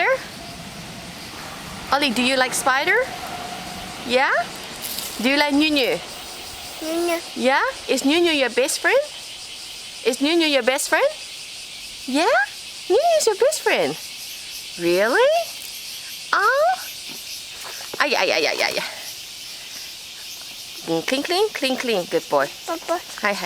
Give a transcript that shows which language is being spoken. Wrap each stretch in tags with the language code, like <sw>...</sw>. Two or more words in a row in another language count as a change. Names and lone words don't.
<en>Ollie, do you like spider? Yeah? Do you like Nunu? Nunu. Yeah? Is Nunu your best friend? Is Nunu your best friend? Yeah? Nunu is your best friend. Really? Oh? Ay, ay, ay, ay, ay. Clean, clean, clean, clean. Good boy. Papa. Hi, hi.</en>